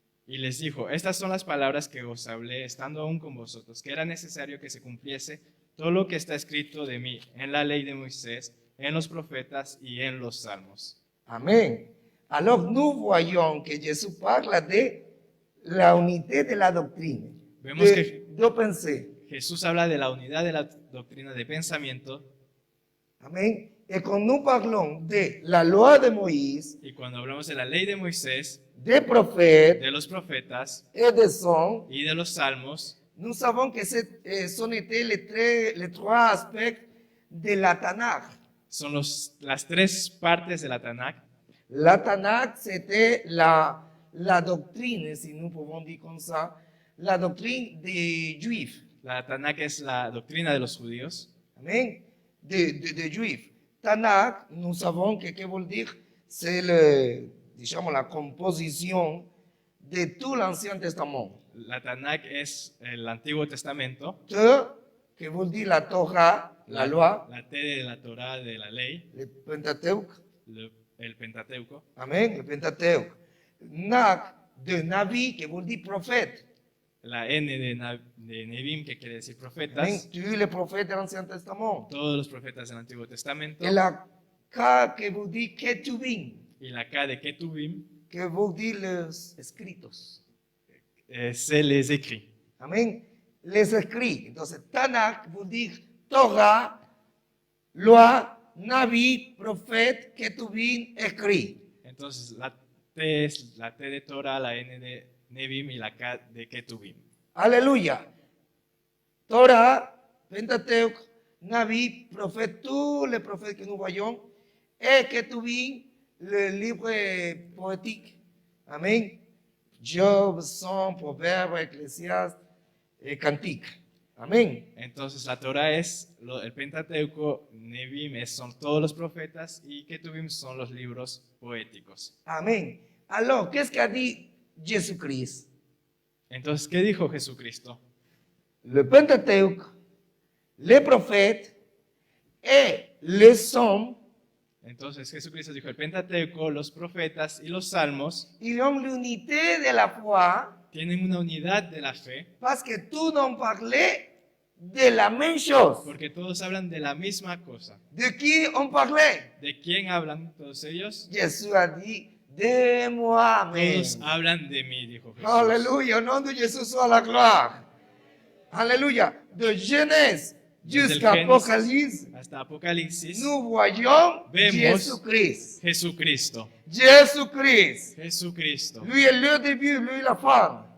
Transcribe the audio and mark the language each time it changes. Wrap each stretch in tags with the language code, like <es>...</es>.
<es>y les dijo, estas son las palabras que os hablé estando aún con vosotros, que era necesario que se cumpliese todo lo que está escrito de mí en la ley de Moisés, en los profetas y en los salmos. Amen.</es> <fr>Alors nous voyons que Jésus parle de la unité de la doctrine,</fr> <es>Vemos que</es> <fr>de pensée.</fr> <es>Jesús habla de la unidad de la doctrina de pensamiento, Amen.</es> <fr>Et quand nous parlons de la loi de Moïse,</fr> <es>y cuando hablamos de la ley de Moisés,</es> <fr>des prophètes</fr> <es>de los profetas</es> <fr>et des psaumes,</fr> <es>y de los salmos,</es> <fr>nous savons que ce étaient les trois aspects de la Tanakh.</fr> <es>son las tres partes de la Tanakh.</es> <fr>La Tanakh, c'était la doctrine, si nous pouvons dire comme ça, la doctrine des Juifs.</fr> <es>La Tanakh es la doctrina de los judíos.</es> <fr>Amen. Des Juifs. Tanakh, nous savons que veut dire, c'est disons, la composition de tout l'Ancien Testament.</fr> <es>La Tanakh es el Antiguo Testamento.</es> <fr>que veut dire la Torah, la loi,</fr> <es>la T de la Torah, de la ley,</es> <fr>le Pentateuque.</fr> <es>el Pentateuco.</es> <fr>Amen, le Pentateuque. Nak, de Navi, que veut dire prophète.</fr> <es>La N de Nevim, que quiere decir Amen, profetas.</es> <fr>tous les prophètes de l'Ancien Testament.</fr> <es>Todos los profetas del Antiguo Testamento.</es> <fr>Et la K, que veut dire Ketuvim,</fr> <es>Y la K de Ketuvim,</es> <fr>que veut dire les escritos. c'est les écrits. Amén. Les escrits. Entonces, Tanakh veut dire Torah, loi, Navi, prophète, Ketuvim, écrit.</fr> <es>Entonces, la T es la T de Torah, la N de Nevim y la K de Ketuvim. Alléluia.</es> <fr>Torah, Pentateuque, Navi, prophète, tous les prophètes que nous voyons, et Ketuvim, le livre poétique. Amen. Job, Psaume, Proverbe, Ecclésiaste et Cantique. Amen.</fr> <es>Entonces, la Torah es el Pentateuco, Nevim son todos los profetas y Ketuvim son los libros poéticos. Amen.</es> <fr>Alors, qu'est-ce qu'a dit Jésus-Christ?</fr> <es>Entonces, ¿qué dijo Jesucristo?</es> <fr>Le Pentateuque, les prophètes et les psaumes,</fr> <es>Entonces, Jesucristo dijo el Pentateuco, los profetas y los salmos</es> <fr>ils ont l'unité de la foi</fr> <es>tienen una unidad de la fe</es> <fr>parce que tous ont parlé de la même chose.</fr> <es>porque todos hablan de la misma cosa.</es> <fr>De qui on parlait?</fr> <es>¿De quién hablan todos ellos?</es> <fr>Jésus a dit, de moi. Amen.</fr> <es>Todos hablan de mí, dijo Jesús.</es> <fr>Alléluia, au nom de Jésus soit la gloire. Alléluia. De Genèse</fr> <es>Desde</es> <fr>jusqu'à Apocalypse,</fr> <es>hasta Apocalipsis,</es> <fr>nous voyons</fr> <es>Vemos</es> <fr>Jésus-Christ.</fr> <es>Jesucristo.</es> <fr>Jésus-Christ.</fr> <es>Jesucristo.</es> <fr>Lui est le début, lui la fin.</fr>